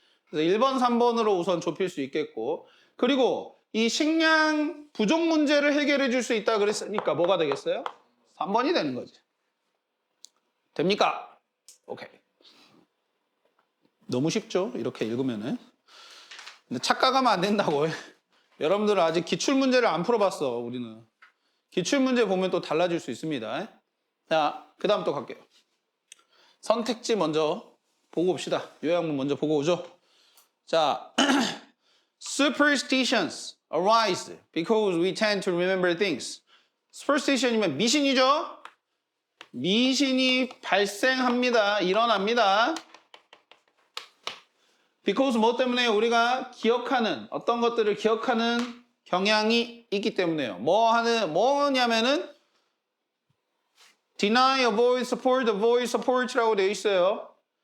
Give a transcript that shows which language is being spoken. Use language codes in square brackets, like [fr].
[ko] 그래서 1번, 3번으로 우선 좁힐 수 있겠고, 그리고 이 식량 부족 문제를 해결해 줄 수 있다 그랬으니까 뭐가 되겠어요? 3번이 되는 거지. 됩니까? 오케이. 너무 쉽죠? 이렇게 읽으면은. 근데 착각하면 안 된다고. 여러분들은 아직 기출문제를 안 풀어봤어, 우리는. 기출문제 보면 또 달라질 수 있습니다. 자, 그 다음 또 갈게요. 선택지 먼저 보고 옵시다. 요약문 먼저 보고 오죠. [en] 자, superstitions arise because we tend to remember things. [ko] superstition이면 미신이죠? 미신이 발생합니다. 일어납니다. because 뭐 때문에 우리가 기억하는 어떤 것들을 기억하는 경향이 있기 때문에요. 뭐냐면은 deny, avoid, support라고 되어 있어요.